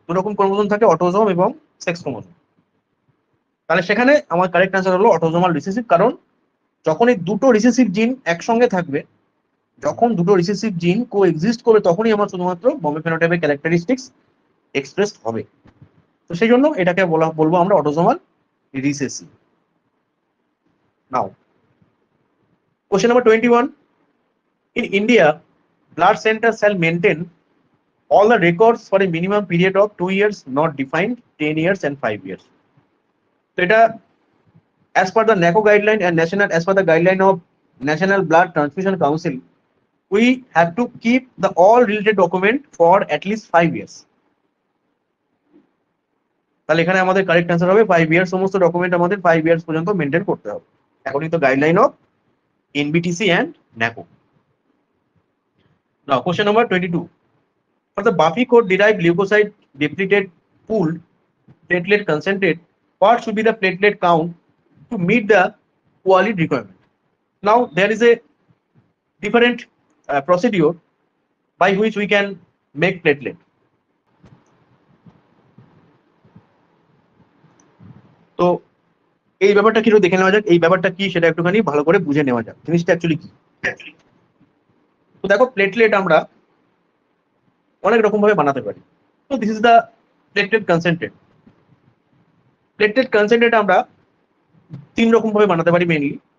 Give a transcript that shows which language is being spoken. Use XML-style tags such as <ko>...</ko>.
<bn>দু রকম ক্রোমোজোম থাকে, অটোজোম এবং সেক্স ক্রোমোজোম। তাহলে সেখানে আমার কারেক্ট আনসার হলো অটোজোমাল রিসেসিভ। কারণ যখন এই দুটো রিসেসিভ জিন একসঙ্গে থাকবে, যখন দুটো রিসেসিভ জিন কো এক্সিস্ট করবে, তখনই আমার শুধুমাত্র বম্বে ফেনোটাইপের ক্যারেক্টারিস্টিক্স এক্সপ্রেসড হবে। তো সেই জন্য এটাকে বলবো আমরা autosomal recessive.</bn> <en>Now question number 21. In India, blood centers shall maintain all the records for a minimum period of 2 years, not defined 10 years and 5 years. So</en> <bn>এটা</bn> <en>as per the NACO guideline and as per the guideline of National Blood Transfusion Council, we have to keep the all related document for at least 5 years.</en> <bn>তাহলে এখানে আমাদের correct answer হবে 5 years. সমস্ত document আমাদের 5 years পর্যন্ত maintain করতে হবে according to guideline of NBTC and NACO.</bn> <en>Now question number 22. For the Buffy code derived leukocyte depleted pooled platelet concentrate, what should be the platelet count to meet the quality requirement? Now there is a different procedure by which we can make platelet.</en> <bn>তো এই ব্যাপারটা কি দেখে নেওয়া যাক। এই ব্যাপারটা কি সেটা একটুখানি ভালো করে বুঝে নেওয়া যাক, জিনিসটা অ্যাকচুয়ালি কি। তো দেখো, প্লেটলেট আমরা অনেক রকম ভাবে বানাতে পারি। তো</bn> <en>This is the platelet concentrate.</en> <bn>Platelet concentrate আমরা 3 রকম ভাবে বানাতে পারি মেইনলি।</bn>